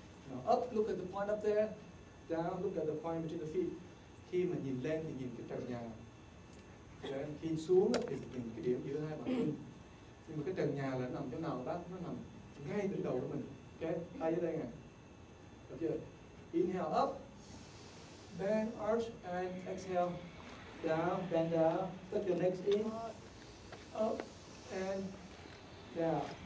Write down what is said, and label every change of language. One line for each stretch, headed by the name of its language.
English: Now up, look at the point up there. Down, look at the point between the feet.
Vietnamese: Khi mà nhìn lên thì nhìn cái trần nhà. Okay? Khi xuống thì nhìn cái điểm giữa hai bàn chân. Nhưng mà cái trần nhà là nằm chỗ nào bác? Nó nằm ngay đỉnh đầu của mình. Ok, tay dưới đây nè. Được chưa?
English: Inhale up, bend, arch, and exhale down, bend down. Tuck your legs in, up and down.